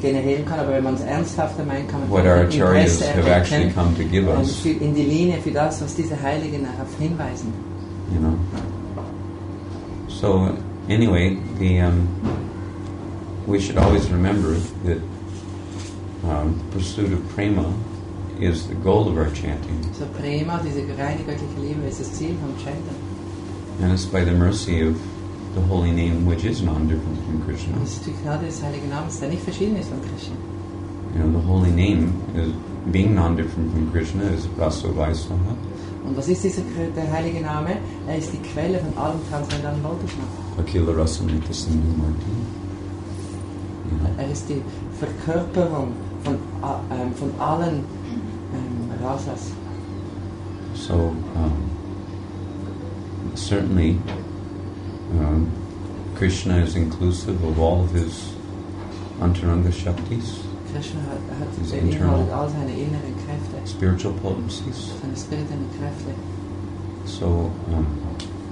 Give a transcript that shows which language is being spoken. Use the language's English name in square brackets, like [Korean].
[German] generieren kann, aber wenn man es ernsthafter meint, kann man [English] what our acharyas [German] Interesse [English] have actually [German] erwecken [English] come to give us. [German] in die Linie für das, was diese Heiligen darauf hinweisen. [English] So anyway, we should always remember that pursuit of prema is the goal of our chanting. [German] So Prema, diese reine göttliche Liebe, ist das Ziel vom Chanten. [English] And it's by the mercy of the holy name, which is non-different from Krishna. [German] Das ist die Gnade des Heiligen Namens, der nicht verschieden ist von Krishna. [English] The holy name, is being non-different from Krishna, is Rasa Vaisvaha. [German] Und was ist der Heilige Name? Er ist die Quelle von allem transzendenten Wohlgeschmack. [Sanskrit] Akila Rasamrita Sindhu Marti. [German] Er ist die Verkörperung von allen Rasas. [English] So certainly Krishna is inclusive of all of his antaranga shaktis, [German] Krishna hat [English] his [German] beinhaltet all seine inneren Kräfte, [English] spiritual potencies. [German] seine spirituellen Kräfte.